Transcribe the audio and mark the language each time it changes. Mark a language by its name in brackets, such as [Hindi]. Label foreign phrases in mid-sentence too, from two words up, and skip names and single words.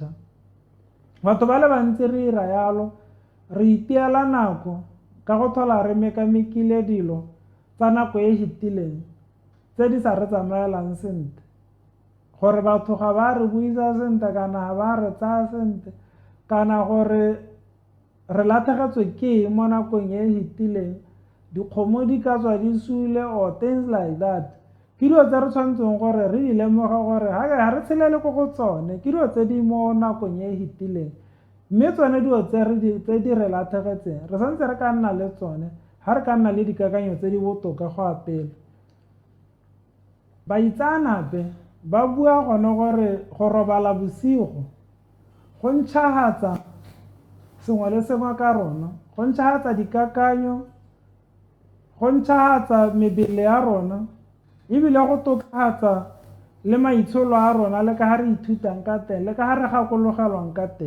[Tswana] Batho ba le bantsi re ira yalo, re itiela nako ka go thola re mekamekile dilo tsa nako e fetileng tse di sa re tsamaelang sentle, gore batho ga ba re buisa sentle kana ga ba re tsaya sentle, kana gore re latlhegetswe ke eng mo nakong e fetileng, dikgomo di ka tswa di sule [English] or things like that. [Tswana] Ke dilo tse re tshwanetseng gore re di lemoga gore ga re tshelele ko go tsone, ke dilo tse di mo nakong e fetileng. Mme tsone dilo tse di re latlhegetseng re santse re ka nna le tsone ga re ka nna le dikakanyo tse di botoka go ya pele. Baitseanape ba bua gone gore go robala bosigo go ntšhagatsa sengwe le sengwe ka rona, go ntšhagatsa dikakanyo, go ntšhagatsa mebele ya rona, ebile go tokafatsa le maitsholo a rona le ka ga re ithutang ka teng le ka ga re gakologelwang ka teng.